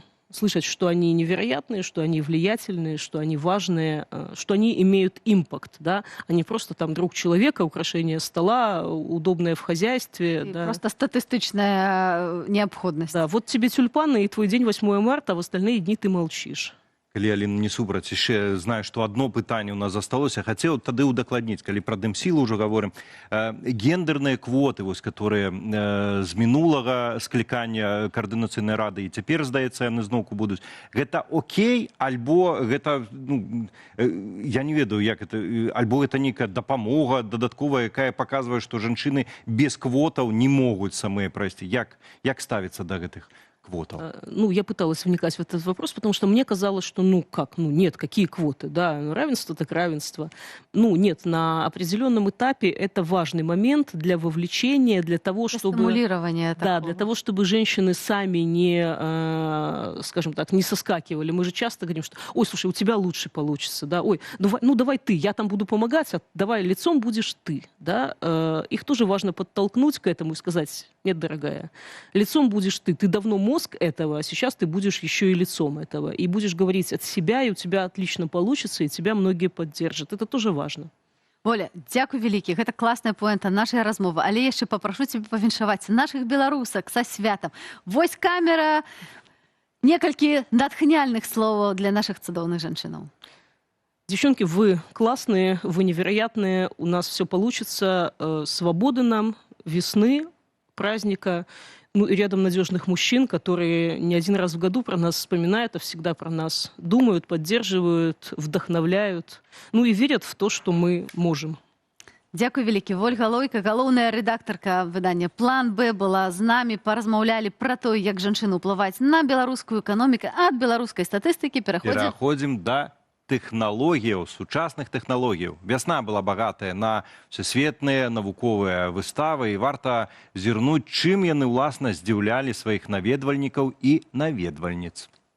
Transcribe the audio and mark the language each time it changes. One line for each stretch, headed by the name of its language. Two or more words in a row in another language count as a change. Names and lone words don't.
Russian: Слышать, что они невероятные, что они влиятельные, что они важные, что они имеют импакт, да, а не просто там друг человека, украшение стола, удобное в хозяйстве. Да. Просто статистичная необходимость. Да, вот тебе тюльпаны и твой день 8 марта, а в остальные дни ты молчишь.
Belarusian: калі Аліна не супраць, яшчэ знаю, што адно пытанне ў нас засталося, хацеў тады ўдакладніць, калі пра дэмсілу ўжо гаворым. Гендерныя квоты, вось, которые з мінулага склікання Каардынацыйнай рады і цяпер, здаецца, яны зноўку будуць. Гэта окей, альбо гэта, ну, я не ведаю, як это, альбо гэта нейкая дапамога дадатковая, якая паказвае, што жанчыны без квотаў не могуць самыя прайсці. Як ставіцца да гэтых квотов?
Russian: Ну, я пыталась вникать в этот вопрос, потому что мне казалось, что, нет, какие квоты, да, равенство так равенство. Нет, на определенном этапе это важный момент для вовлечения, для того, чтобы... Стимулирование такого. Да, для того, чтобы женщины сами не, скажем так, не соскакивали. Мы же часто говорим, что, ой, слушай, у тебя лучше получится, да, ой, давай ты, я там буду помогать, а давай лицом будешь ты, да. Их тоже важно подтолкнуть к этому и сказать, нет, дорогая, лицом будешь ты давно мозг этого, а сейчас ты будешь еще и лицом этого. И будешь говорить от себя, и у тебя отлично получится, и тебя многие поддержат. Это тоже важно.
Belarusian: Оля, дзякуй вялікі. Гэта класная поэнта нашай размовы. Але яшчэ папрашу цябе павіншаваць нашых беларусак са святам. Вось камера. Некалькі натхняльных словаў для наших цудоўных жанчынаў.
Russian: Девчонки, вы классные, вы невероятные. У нас все получится. Свободы нам, весны, праздника. И рядом надежных мужчин, которые не один раз в году про нас вспоминают, а всегда про нас думают, поддерживают, вдохновляют, и верят в то, что мы можем.
Belarusian: Дзякуй вялікі. Ольга Лойка, галоўная рэдактарка выдання «План Б» была з намі, паразмаўлялі пра то, як жанчыны ўплываць на беларускую эканоміку. Ад беларускай статыстыкі пераходзім да тэхналогіяў, сучасных тэхналогіяў. Вясна была багатая на всесветныя навуковыя выставы, і варта зірнуць, чым яны, уласна, здзіўлялі сваіх наведвальнікаў і наведвальніц.